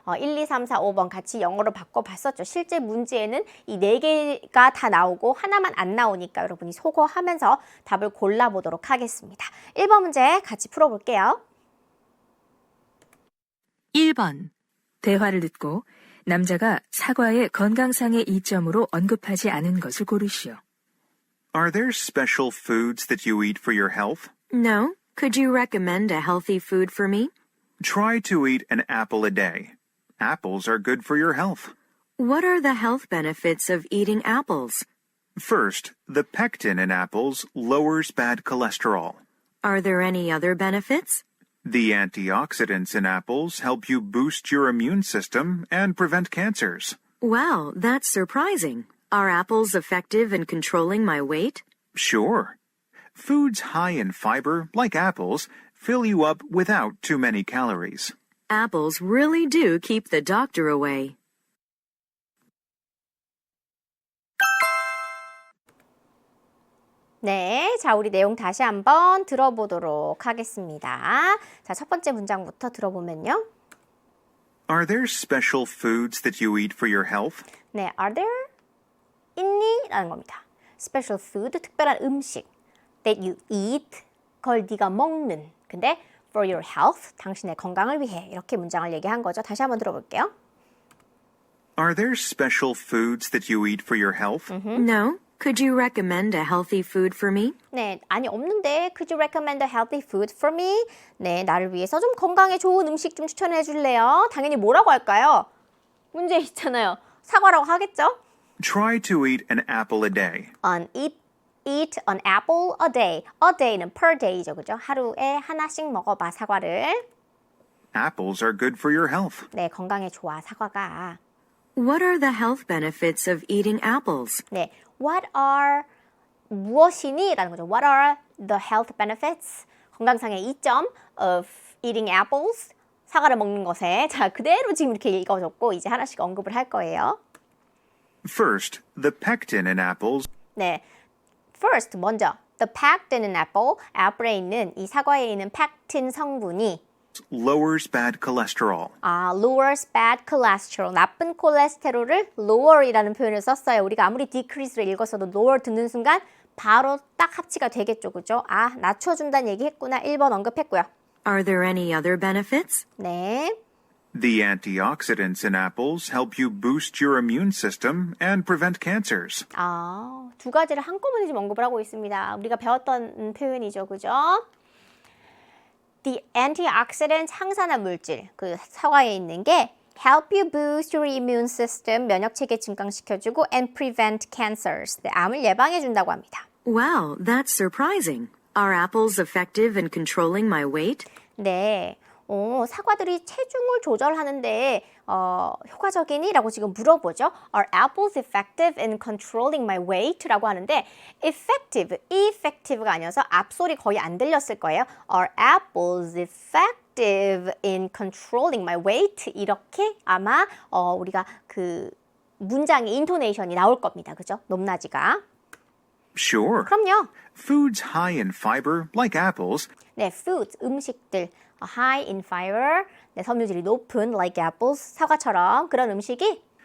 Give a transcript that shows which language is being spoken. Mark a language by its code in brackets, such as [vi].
[ko] 1, 2, 3, 4, 5번 같이 영어로 바꿔봤었죠. 실제 문제에는 이 4개가 다 나오고 하나만 안 나오니까 여러분이 소거하면서 답을 골라보도록 하겠습니다. 1번 문제 같이 풀어볼게요. 1번. 대화를 듣고 남자가 사과의 건강상의 이점으로 언급하지 않은 것을 고르시오. [en] Are there special foods that you eat for your health? No. Could you recommend a healthy food for me? Try to eat an apple a day. Apples are good for your health. What are the health benefits of eating apples? First, the pectin in apples lowers bad cholesterol. Are there any other benefits? The antioxidants in apples help you boost your immune system and prevent cancers. Wow, that's surprising. Are apples effective in controlling my weight? Sure. Foods high in fiber, like apples, fill you up without too many calories. Apples really do keep the doctor away. [ko] 네, 자 우리 내용 다시 한번 들어보도록 하겠습니다. 자, 첫 번째 문장부터 들어보면요. [en] Are there special foods that you eat for your health? [ko] 네, [en] are there [ko] 있니? 라는 겁니다. [en] Special food, [ko] 특별한 음식 [en] that you eat, [ko] 그걸 네가 먹는. 근데 [en] for your health, [ko] 당신의 건강을 위해 이렇게 문장을 얘기한 거죠. 다시 한번 들어볼게요. [en] Are there special foods that you eat for your health? No. Could you recommend a healthy food for me? [ko] 네, 아니 없는데 [en] could you recommend a healthy food for me? [ko] 네, 나를 위해서 좀 건강에 좋은 음식 좀 추천해 줄래요? 당연히 뭐라고 할까요? 문제 있잖아요. 사과라고 하겠죠? [en] Try to eat an apple a day. Eat an apple a day. A day [ko] 는 [en] per day [ko] 죠, 그죠? 하루에 하나씩 먹어봐, 사과를. [en] Apples are good for your health. [ko] 네, 건강에 좋아, 사과가. [en] What are the health benefits of eating apples? [ko] 네, [en] what are [ko] 무엇이니? 라는 거죠. [en] What are the health benefits? [ko] 건강상의 이점 [en] of eating apples? [ko] 사과를 먹는 것에. 자, 그대로 지금 이렇게 읽어줬고 이제 하나씩 언급을 할 거예요. [en] First, the pectin in apples [ko] 네, [en] first [ko] 먼저 [en] the pectin in apple, [ko] 애플에 있는 이 사과에 있는 팩틴 성분이 [en] lowers bad cholesterol. lowers bad cholesterol, [ko] 나쁜 콜레스테롤을 lower이라는 표현을 썼어요. 우리가 아무리 decrease를 읽었어도 lower 듣는 순간 바로 딱 합치가 되겠죠, 그죠? 낮춰준다는 얘기 했구나. 1번 언급했고요. [en] Are there any other benefits? [ko] 네, [en] The antioxidants in apples help you boost your immune system and prevent cancers. [ko] 두 가지를 한꺼번에 지금 언급을 하고 있습니다. 우리가 배웠던 표현이죠, 그죠? [en] The antioxidant, [ko] 항산화 물질, 그 사과에 있는 게 [en] help you boost your immune system, [ko] 면역체계 증강시켜주고 [en] and prevent cancers, [ko] 네, 암을 예방해준다고 합니다. [en] Wow, that's surprising. Are apples effective in controlling my weight? [ko] 네, 사과들이 체중을 조절하는데 효과적이니? 라고 지금 물어보죠. [en] Are apples effective in controlling my weight? [ko] 라고 하는데 effective가 아니어서 앞소리 거의 안 들렸을 거예요. [en] Are apples effective in controlling my weight? [ko] 이렇게 아마 우리가 그 문장의 인토네이션이 나올 겁니다. 그죠? 높낮이가. [en] Sure. [ko] 그럼요. [en] Foods high in fiber, like apples, [ko] 네, [en] foods, [ko] 음식들, [en] high in fiber, [ko] 네, 섬유질이 높은, [en] like apples, [ko] 사과처럼 그런 음식이